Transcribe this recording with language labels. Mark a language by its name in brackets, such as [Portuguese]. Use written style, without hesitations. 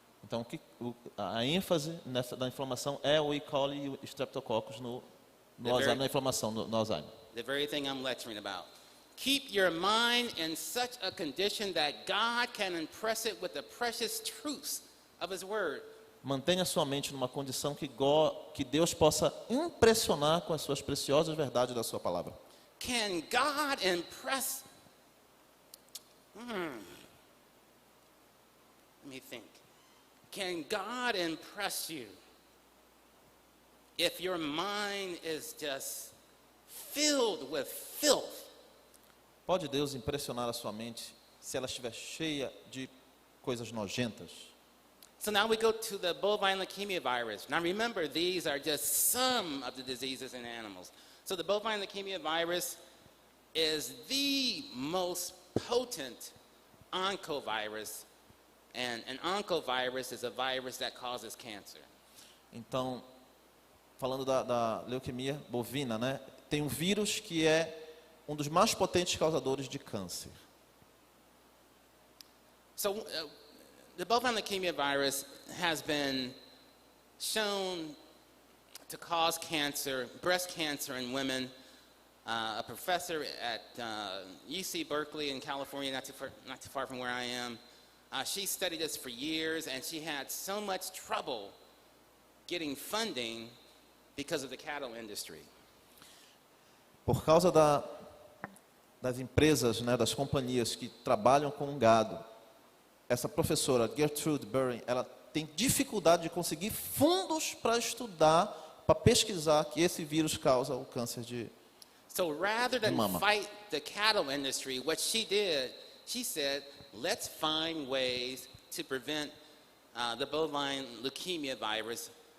[Portuguese] Então, a ênfase da inflamação é o E. coli e o Streptococcus no Alzheimer, na inflamação no Alzheimer. [English] The very thing I'm lecturing about. Keep your mind in such a condition that God can impress it with the precious truths of His Word. [Portuguese] Mantenha sua mente numa condição que Deus possa impressionar com as suas preciosas verdades da sua palavra. [English] Can God impress? Let me think. Can God impress you if your mind is just filled with filth? [Portuguese] Pode Deus impressionar a sua mente se ela estiver cheia de coisas nojentas? [English] So now we go to the bovine leukemia virus. Now remember, these are just some of the diseases in animals. So the bovine leukemia virus is the most potent oncovirus, and an oncovirus is a virus that causes cancer. [Portuguese] Então, falando da leuquemia bovina, né? Tem um vírus que é um dos mais potentes causadores de câncer. [English] So the bovine leukemia virus has been shown to cause cancer, breast cancer in women. A professor at UC Berkeley in California, not too far from where I am, she studied this for years, and she had so much trouble getting funding because of the cattle industry. [Portuguese] Por causa das empresas, né, das companhias que trabalham com gado, essa professora, Gertrude Berry, ela tem dificuldade de conseguir fundos para estudar, para pesquisar que esse vírus causa o câncer de [English] So rather than [Portuguese] mama. [English] fight the cattle industry, what she did, she said, let's find ways to prevent the bovine leukemia virus.